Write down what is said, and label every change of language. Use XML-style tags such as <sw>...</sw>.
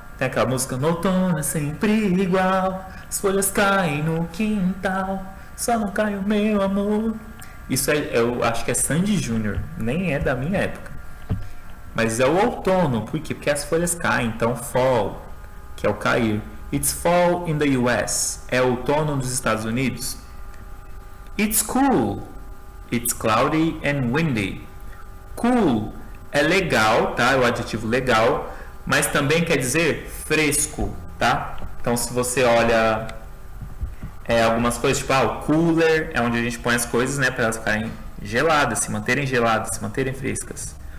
<pt>Tem aquela música: no outono é sempre igual, as folhas caem no quintal, só não cai o meu amor. Isso eu acho que é Sandy Júnior, nem é da minha época. Mas é o outono, por quê? Porque as folhas caem, então fall, que é o cair.</pt> <en>It's fall in the US,</en> <pt>é outono nos Estados Unidos.</pt> <en>It's cool, it's cloudy and windy.</en> <pt>Cool é legal, tá? É o adjetivo legal, mas também quer dizer fresco, tá? Então se você olha algumas coisas, tipo, o cooler é onde a gente põe as coisas, né, para elas ficarem geladas, se manterem frescas.</pt>